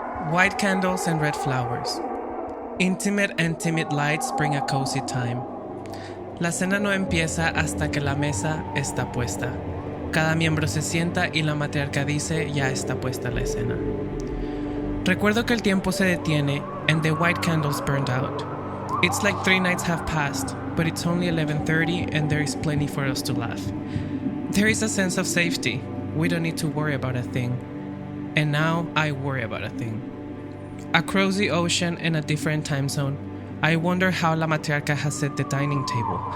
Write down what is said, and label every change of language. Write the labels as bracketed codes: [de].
[en] White candles and red flowers. Intimate and timid lights bring a cozy time. [es] La cena no empieza hasta que la mesa está puesta. Cada miembro se sienta y la matriarca dice ya está puesta la escena. Recuerdo que el tiempo se detiene [en] and the white candles burned out. It's like 3 nights have passed, but it's only 11:30 and there is plenty for us to laugh. There is a sense of safety. We don't need to worry about a thing. And now I worry about a thing. Across the ocean in a different time zone, I wonder how La Matriarca has set the dining table.